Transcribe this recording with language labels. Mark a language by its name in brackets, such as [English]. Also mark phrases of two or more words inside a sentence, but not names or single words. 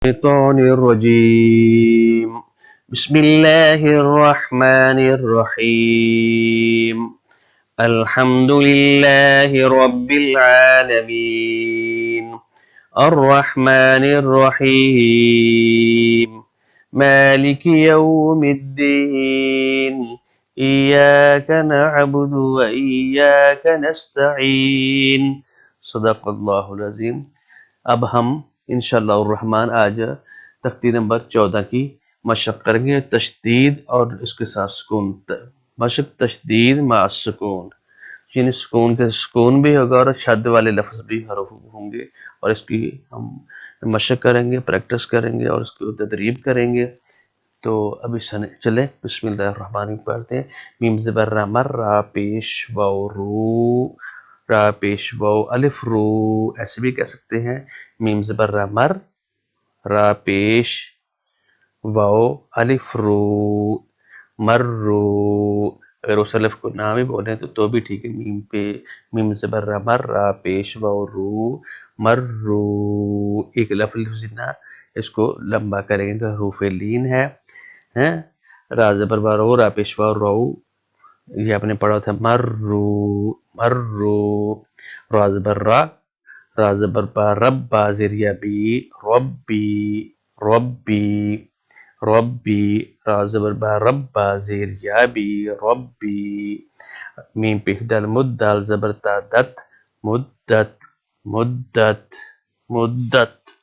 [Arabic] الشيطان الرجيم بسم الله الرحمن الرحيم الحمد لله رب العالمين الرحمن الرحيم مالك يوم الدين إياك نعبد وإياك نستعين صدق الله العظيم. [Urdu] اب ہم [Arabic] انشاءاللہ الرحمن [Urdu] آج تختی نمبر 14 کی مشق کریں گے، تشدید اور اس کے ساتھ سکون. مشق تشدید مع سکون، یعنی سکون بھی ہوگا اور شد والے لفظ بھی ہوں گے، اور اس کی ہم مشق کریں گے، پریکٹس کریں گے اور اس کی تدریب کریں گے. تو ابھی چلیں [Arabic] بسم اللہ الرحمن الرحیم [Urdu] پڑھتے ہیں. میم زبر را مر را پیش واو رو، را پیش واو الف رو، ایسے بھی کہہ سکتے ہیں. میم زبر را مر، را پیش واو الف رو، مر رو. اگر اس الف کو نہ بھی بولیں تو بھی ٹھیک ہے. میم زبر را مر، را پیش واو رو، مر رو. ایک لفظ نہ اس کو لمبا کریں گے تو حروف لین ہے. را زبر با رو، را پیش واو رو، یہ آپ نے پڑھا تھا مرو مرو. را زبر را، را زبر با رب، با زیر یا بی، ربی ربی ربی. را زبر با رب، با زیر یا بی، ربی. میم پیش دال مد، دال زبر تا دت، مدت مدت مدت.